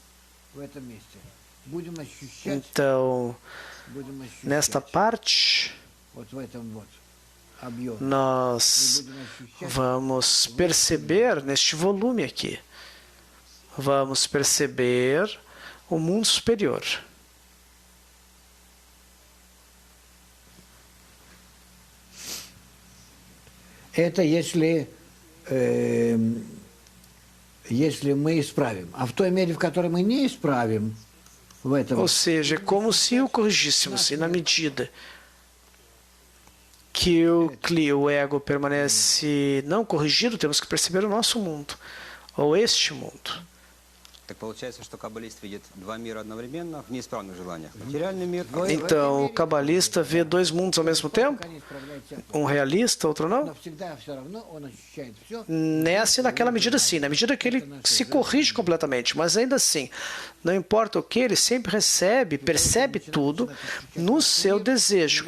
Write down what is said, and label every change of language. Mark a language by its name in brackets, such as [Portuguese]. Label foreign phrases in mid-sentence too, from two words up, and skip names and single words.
[Portuguese] Então, nesta parte, nós vamos perceber, neste volume aqui, vamos perceber o mundo superior. [Russian] Это если мы исправим. А в той мере, в которой мы не исправим, в этом... [Portuguese] Ou seja, é como se o corrigíssemos, e na medida que o ego permanece não corrigido, temos que perceber o nosso mundo, ou este mundo. [Russian] Так получается, что каббалист видит два мира одновременно в неисправных желаниях. Материальный мир. [Portuguese] Então, o cabalista vê 2 mundos ao mesmo tempo? Um realista, outro não? Nessa e naquela medida sim, na medida que ele se corrige completamente, mas ainda assim, não importa o que, ele sempre recebe, percebe tudo no seu desejo.